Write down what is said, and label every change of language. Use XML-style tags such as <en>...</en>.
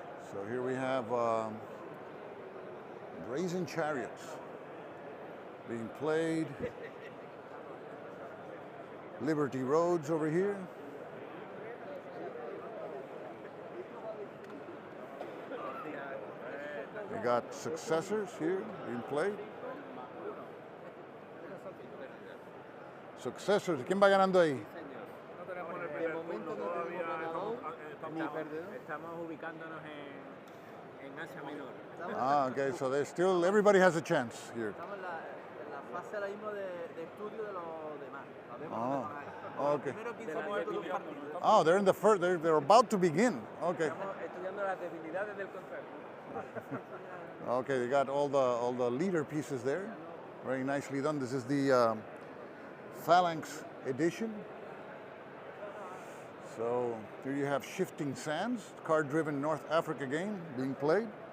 <en>So here we have Brazen Chariots being played. Liberty Roads over here. We got Successors here being played.</en> <es>Successors, ¿quién va ganando ahí? Estamos ubicándonos en Asia Menor.</es> <en>Ah, okay, so there's still, everybody has a chance here.</en> <es>Estamos en la fase ahora mismo de estudio de los demás.</es> <en>Oh, okay.</en> <es>Primero 15 minutos de un partido.</es> <en>Oh, they're in the first, they're about to begin. Okay.</en> <es>Estamos estudiando las debilidades del contrario.</es> <en>Okay, they got all the leader pieces there. Very nicely done. This is the Phalanx edition. So here you have Shifting Sands, card-driven North Africa game being played.</en>